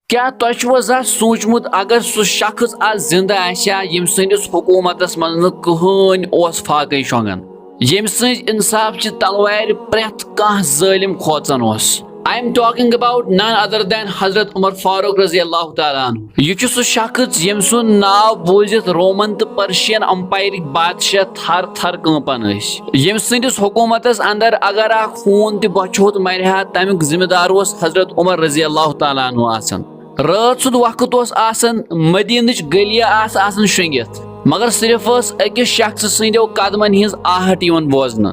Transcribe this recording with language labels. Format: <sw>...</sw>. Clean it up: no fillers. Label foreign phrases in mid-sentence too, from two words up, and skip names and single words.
<ks>کیا تۄہہِ چھُوا زانٛہہ سوٗنٛچمُت اگر سُہ شخص آز زِنٛدٕ آسہِ ہا ییٚمہِ سٕنٛدِس حکوٗمتس منٛز نہٕ کٕہٕنۍ اوس فاقے شۄنٛگان، ییٚمہِ سٕنٛزِ اِنصافچہِ تلوارِ پرٛٮ۪تھ کانٛہہ ظٲلِم کھوژان اوس.</ks> <en>I am talking about none other than Hazrat Umar Farooq</en> <ar>رضی اللہ تعالیٰ عنہ.</ar> <ks>یہ چھُ سُہ شخص ییٚمہِ سُنٛد ناو بوٗزِتھ رومن تہٕ پرشین امپایرٕکۍ بادشاہ تھر تھر کٲنپان ٲسۍ. ییٚمہِ سٕنٛدِس حکوٗمتس اندر اگر اکھ خوٗن تہِ بۄچھِ مرِ ہا تمیُک ذمہٕ دار اوس حضرت عمر</ks> <ar>رضی اللہ تعالیٰ عنہ</ar> <ks>آسان. رٲژ سُنٛد وقت اوس آسان، مدیٖنٕچ گٔلیہِ آسہٕ آسان شۄنٛگِتھ، مگر صرف ٲس أکِس شخص سٕنٛدیو قدمن ہِنٛز آہٹ یِوان بوزنہٕ.</ks>